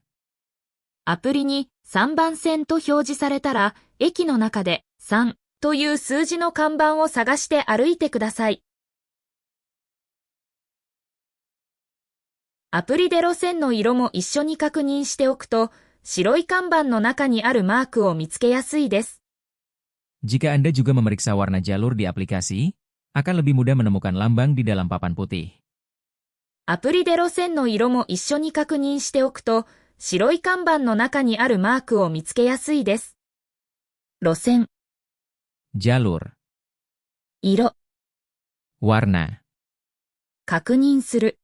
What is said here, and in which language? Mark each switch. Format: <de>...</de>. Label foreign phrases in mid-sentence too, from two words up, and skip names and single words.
<ja>アプリに3番線と表示されたら、駅の中で3という数字の看板を探して歩いてください。アプリで路線の色も一緒に確認しておくと、白い看板の中にあるマークを見つけやすいです。</ja> <id>Jika Anda juga memeriksa warna jalur di aplikasi, akan lebih mudah menemukan lambang di dalam papan putih.</id> <ja>アプリで路線の色も一緒に確認しておくと、白い看板の中にあるマークを見つけやすいです。路線、</ja> <id>Jalur.</id> <ja>色、</ja> <id>Warna.</id> <ja>確認する、</ja>